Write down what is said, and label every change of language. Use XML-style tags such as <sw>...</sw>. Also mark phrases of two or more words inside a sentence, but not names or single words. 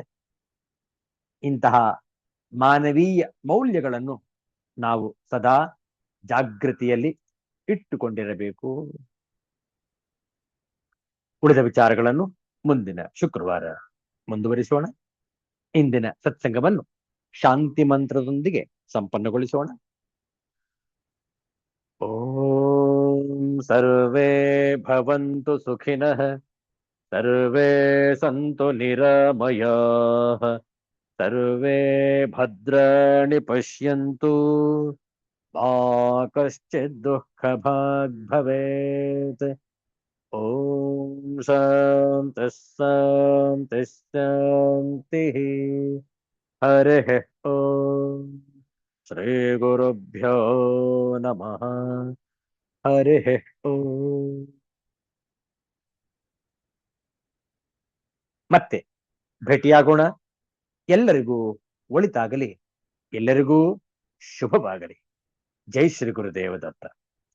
<kn>ಇಂತಹ ಮಾನವೀಯ ಮೌಲ್ಯಗಳನ್ನು ನಾವು ಸದಾ ಜಾಗೃತಿಯಲ್ಲಿ ಇಟ್ಟುಕೊಂಡಿರಬೇಕು. ಉಳಿದ ವಿಚಾರಗಳನ್ನು ಮುಂದಿನ ಶುಕ್ರವಾರ ಮುಂದುವರಿಸೋಣ. ಇಂದಿನ ಸತ್ಸಂಗವನ್ನು ಶಾಂತಿ ಮಂತ್ರದೊಂದಿಗೆ ಸಂಪನ್ನಗೊಳಿಸೋಣ.</kn> <sa>ಓಂ ಸರ್ವೇ ಭವಂತು ಸುಖಿನಃ, ಸರ್ವೇ ಸಂತು ನಿರಾಮಯಾಃ, ಸರ್ವೇ ಭದ್ರಾಣಿ ಪಶ್ಯಂತು, ಮಾ ಕಶ್ಚಿತ್ ದುಃಖಭಾಗ್ ಭವೇತ್. ಓಂ ಶಾಂತಿ ಶಾಂತಿ ಶಾಂತಿ. ಹರಿಃ ಓಂ. ಶ್ರೀ ಗುರುಭ್ಯೋ ನಮಃ. ಹರಿಃ ಓಂ.</sa> <kn>ಮತ್ತೆ ಭೇಟಿಯಾಗೋಣ. ಎಲ್ಲರಿಗೂ ಒಳಿತಾಗಲಿ, ಎಲ್ಲರಿಗೂ ಶುಭವಾಗಲಿ. ಜೈ ಶ್ರೀ ಗುರುದೇವ ದತ್ತ.</kn>